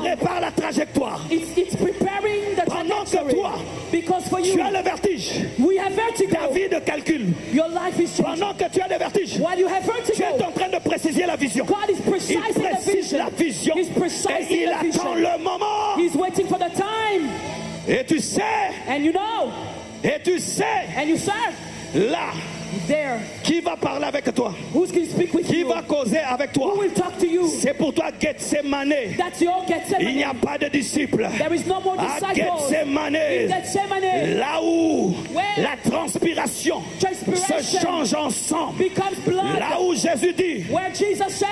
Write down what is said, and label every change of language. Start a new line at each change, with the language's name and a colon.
French: prépare la trajectoire.
English: it's preparing the
French: Pendant que
English: trajectory.
French: toi,
English: Because for
French: tu
English: you,
French: as le vertige,
English: we have
French: ta
English: vertigo.
French: vie de calcul.
English: Your life is changing.
French: Pendant que tu as le vertige,
English: While you have
French: tu es
English: vertigo,
French: en train de préciser la vision.
English: God is
French: Il
English: precising the
French: précise
English: vision.
French: la vision
English: He's
French: et
English: precising
French: il
English: the
French: attend
English: vision.
French: le moment.
English: He's waiting for the time.
French: Et tu sais,
English: And you know, and you serve.
French: là,
English: There.
French: qui va parler avec toi?
English: Who's going to speak with
French: Qui
English: you?
French: va causer avec toi?
English: Who will talk to you?
French: C'est pour toi Gethsemane.
English: That's your
French: Il n'y
English: Gethsemane.
French: a pas de disciples.
English: There is no more
French: À
English: disciples. In
French: Gethsemane,
English: Gethsemane,
French: là où
English: where
French: la transpiration
English: transpiration
French: se change ensemble.
English: becomes blood.
French: Là où Jésus dit,
English: Where Jesus says,